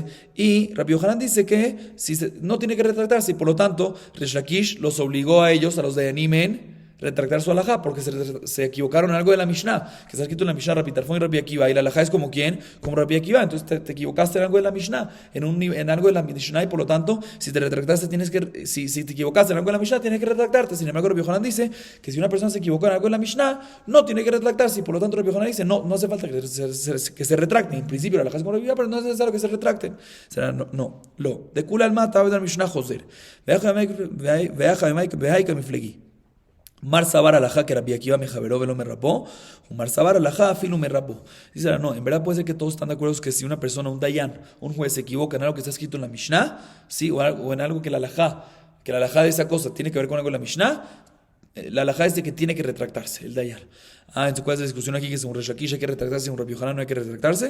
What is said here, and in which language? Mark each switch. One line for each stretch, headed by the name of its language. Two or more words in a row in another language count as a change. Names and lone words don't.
Spanish: Y Rabbi Yohanan dice que no tiene que retractarse, y por lo tanto, Resh Lakish los obligó a ellos, a los dayanim, retractar su alajá, porque se equivocaron en algo de la Mishnah, que está escrito en la Mishnah Rabbi Tarfón y Rabbi Akiva, y la alajá es como quién, como Rabbi Akiva, entonces te equivocaste en algo de la Mishnah, en algo de la Mishnah, y por lo tanto, si te retractaste, si te equivocaste en algo de la Mishnah, tienes que retractarte. Sin embargo, Rabbi Yohanan dice que si una persona se equivoca en algo de la Mishnah, no tiene que retractarse, y por lo tanto Rabbi Yohanan dice, no hace falta que se retracten. En principio la alajá es como Rabbi Akiva, pero no es necesario que se retracten.
Aramaic: Será, לא דכולי עלמא,
Hebrew: טעה בדבר משנה חוזר.
Aramaic: והכא במאי מיפלגי מר סבר הלכה כרבי עקיבא מחבירו ולא מרבו ומר סבר הלכה אפילו מרבו.
Spanish: Dice, no, en verdad puede ser que todos están de acuerdo que si una persona, un dayan, un juez se equivoca en algo que está escrito en la Mishnah, sí, o en algo que la alajá de esa cosa tiene que ver con algo de la Mishnah, la alajá es de que tiene que retractarse, el dayan. Entonces, ¿cuál es la discusión aquí? Que según Resh Lakish hay que retractarse, según Rabbi Yohanan no hay que retractarse.